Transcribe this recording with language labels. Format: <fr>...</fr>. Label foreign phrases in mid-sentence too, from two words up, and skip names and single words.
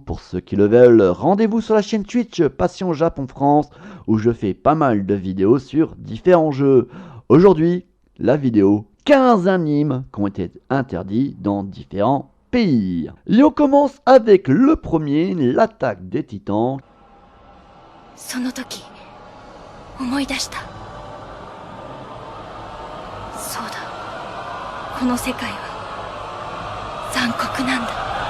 <fr>Pour ceux qui le veulent, rendez-vous sur la chaîne Twitch Passion Japon France où je fais pas mal de vidéos sur différents jeux. Aujourd'hui, la vidéo 15 animes qui ont été interdits dans différents pays. Et on commence avec le premier, l'attaque des titans.</fr> <ja>その時思い出した。そうだ、この世界は残酷なんだ。</ja>